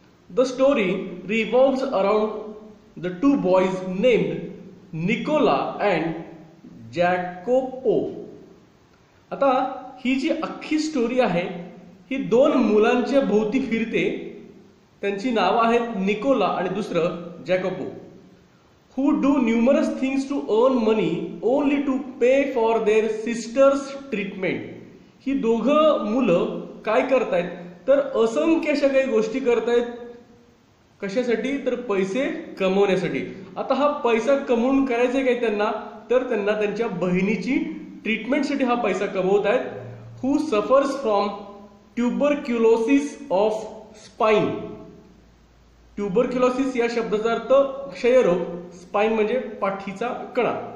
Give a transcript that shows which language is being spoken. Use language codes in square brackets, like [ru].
[en] The story revolves around the two boys named Nicola and Jacopo. [mr] आता ही जी अख्खी story आहे ही 2 मुलांच्या भोवती फिरते। त्यांची नावं आहेत निकोला आणि दुसरं जॅकोपो। [en] who do numerous things to earn money only to pay for their sister's treatment। [mr] ही दोघं मुलं काय करतायत तर असंख्य अशा काही गोष्टी करतायत। कशासाठी तर पैसे कमवण्यासाठी। आता हा पैसा कमवून करायचा काय त्यांना तर त्यांना त्यांच्या बहिणीची ट्रीटमेंटसाठी हा पैसा कमवत आहेत। [en] who suffers from tuberculosis of spine। [mr] Tuberculosis या शब्दाचा अर्थ क्षयरोग, स्पाइन म्हणजे पाठीचा कणा।